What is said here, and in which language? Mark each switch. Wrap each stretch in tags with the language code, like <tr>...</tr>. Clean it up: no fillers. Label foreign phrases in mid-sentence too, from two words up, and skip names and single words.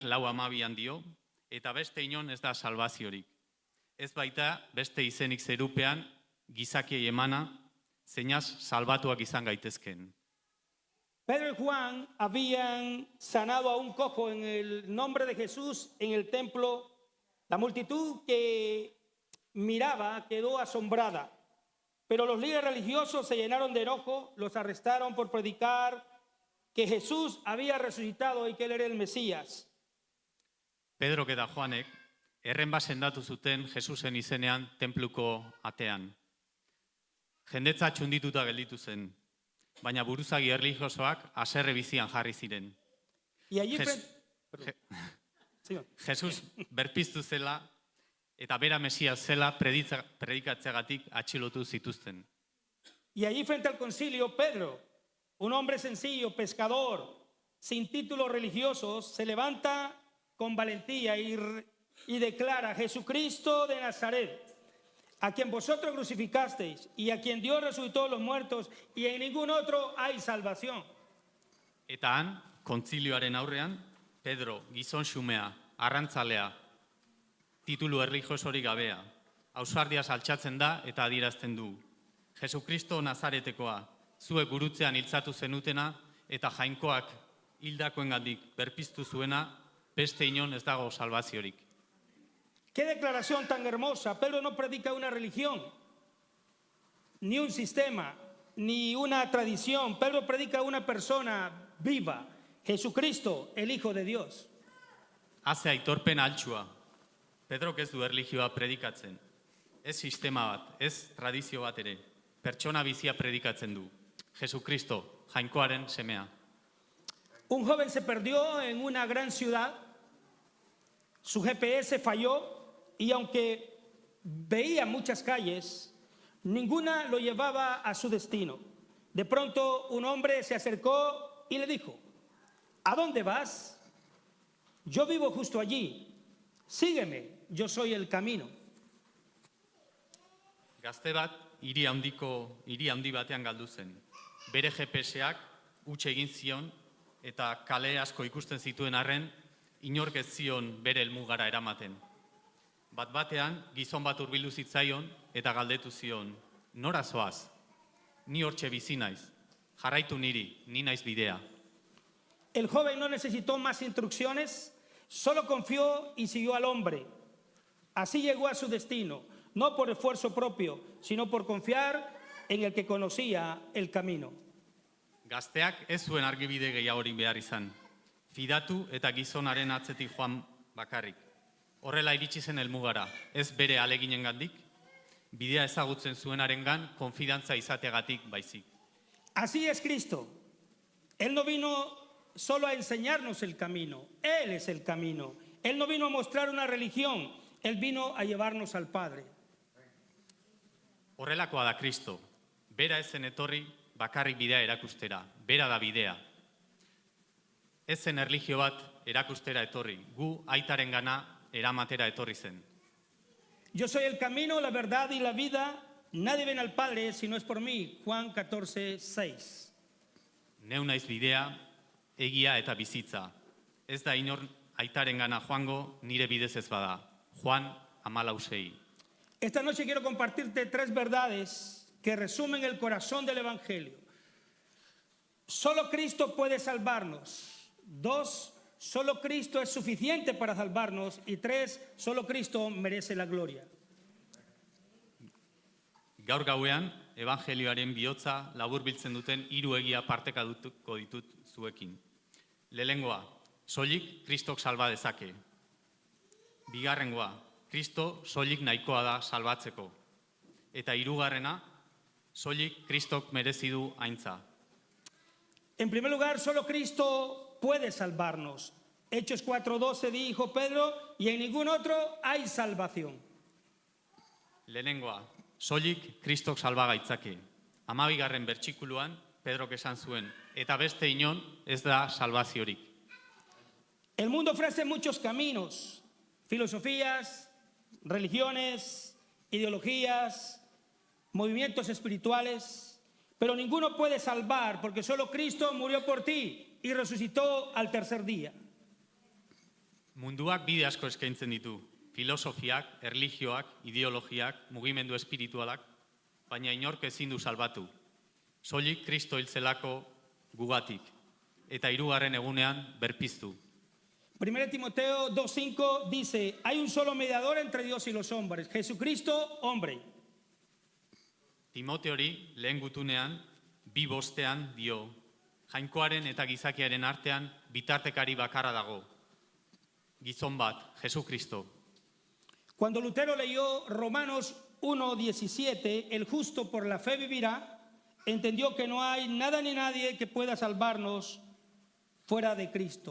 <eu>4:12 dio, eta beste inon ez da salvaziorik. Ez baita beste izenik zerupean gizakiei emana, zeinaz salbatuak izan gaitezken.</eu> <es>Pedro y Juan habían sanado a un cojo en el nombre de Jesús en el templo. La multitud que miraba quedó asombrada, pero los líderes religiosos se llenaron de enojo, los arrestaron por predicar que Jesús había resucitado y que él era el Mesías.</es> <eu>Pedrok eta Juanek erren bat sendatu zuten Jesusen izenean tenpluko atean. Jendetza txundituta gelditu zen, baina buruzagi erlijiosoak haserre bizian jarri ziren.</eu> <es>Y allí</es> <eu>Jesus berpiztu zela eta bera Mesias zela predikatzeagatik atxilotu zituzten.</eu> <es>Y allí frente al concilio, Pedro, un hombre sencillo, pescador, sin títulos religiosos, se levanta con valentía y declara: Jesucristo de Nazaret, a quien vosotros crucificasteis y a quien Dios resucitó de los muertos, y en ningún otro hay salvación.</es> <eu>Eta han, kontzilioaren aurrean, Pedro, gizon xumea, arrantzalea, titulu erlijiosorik gabea, ausardiaz altxatzen da eta adierazten du: Jesucristo Nazaretekoa, zuek gurutzean hiltzatu zenutena eta jainkoak hildakoengandik berpiztu zuena, beste inon ez dago salvaziorik.</eu> <es>Qué declaración tan hermosa. Pedro no predica una religión, ni un sistema, ni una tradición. Pedro predica una persona viva, Jesucristo, el Hijo de Dios.</es> <eu>Haze aitorpen altxua. Pedrok ez du erlijioa predikatzen. Ez sistema bat, ez tradizio bat ere. Pertsona bizia predikatzen du. Jesucristo, jainkoaren semea.</eu> <es>Un joven se perdió en una gran ciudad, su GPS falló y aunque veía muchas calles, ninguna lo llevaba a su destino. De pronto un hombre se acercó y le dijo: ¿a dónde vas? Yo vivo justo allí, sígueme, yo soy el camino.</es> <eu>Gazte bat, hiri handi batean galdu zen. Bere GPS-ak huts egin zion eta kale asko ikusten zituen arren, inork ez zion bere helmugara eramaten. Bat-batean, gizon bat hurbildu zitzaion eta galdetu zion: nora zoaz? Ni hortxe bizi naiz. Jarraitu niri, ni naiz bidea.</eu> <es>El joven no necesitó más instrucciones, solo confió y siguió al hombre. Así llegó a su destino, no por esfuerzo propio, sino por confiar en el que conocía el camino.</es> <eu>Gazteak ez zuen argibide gehiagorik behar izan. Fidatu eta gizonaren atzetik joan bakarrik. Horrela iritsi zen helmugara, ez bere aleginengandik, bidea ezagutzen zuenarengan konfidantza izateagatik baizik.</eu> <es>Así es Cristo. Él no vino solo a enseñarnos el camino, Él es el camino. Él no vino a mostrar una religión, Él vino a llevarnos al Padre.</es> <eu>Horrelakoa da Kristo. Bera ezen etorri bakarrik bidea erakustera, bera da bidea. Ez zen erlijio bat erakustera etorri, gu aitarengana eramatera etorri zen.</eu> <es>Yo soy el camino, la verdad y la vida. Nadie viene al Padre si no es por mí. Juan 14:6.</es> <eu>Neu naiz bidea, egia eta bizitza. Ez da inor aitarengana joango nire bidez ez bada. Juan 14:6.</eu> <es>Esta noche quiero compartirte 3 verdades que resumen el corazón del Evangelio. Solo Cristo puede salvarnos. 2, solo Cristo es suficiente para salvarnos. Y 3, solo Cristo merece la gloria.</es> <eu>Gaur gauean, evangelioaren bihotza laburbiltzen duten 3 egia partekatuko ditut zuekin. Lehenengoa, soilik Kristok salba dezake. Bigarrengoa, Kristo soilik nahikoa da salbatzeko. Eta 3. soilik Kristok merezi du aintza.</eu> <es>En primer lugar, solo Cristo puede salvarnos. Hechos 4:12 dijo Pedro, y en ningún otro hay salvación.</es> <eu>Lehenengoa, soilik Kristok salba gaitzake. 12. bertsikuluan, Pedrok esan zuen, eta beste inon ez da salvaziorik.</eu> <es>El mundo ofrece muchos caminos, filosofías, religiones, ideologías, movimientos espirituales, pero ninguno puede salvar porque solo Cristo murió por ti y resucitó al tercer día.</es> <eu>Munduak bide asko eskaintzen ditu, filosofiak, erlijioak, ideologiak, mugimendu espiritualak, baina inork ezin du salbatu. Soilik Kristo hiltzelako gugatik, eta hirugarren egunean berpiztu.</eu> <es>1 Timoteo 2:5 dice, hay un solo mediador entre Dios y los hombres, Jesucristo, hombre.</es> <eu>Timoteori lehen gutunean, 2:5 dio, jainkoaren eta gizakiaren artean bitartekari bakarra dago. Gizon bat, Jesukristo.</eu> <es>Cuando Lutero leyó Romanos 1:17, el justo por la fe vivirá, entendió que no hay nada ni nadie que pueda salvarnos fuera de Cristo.</es>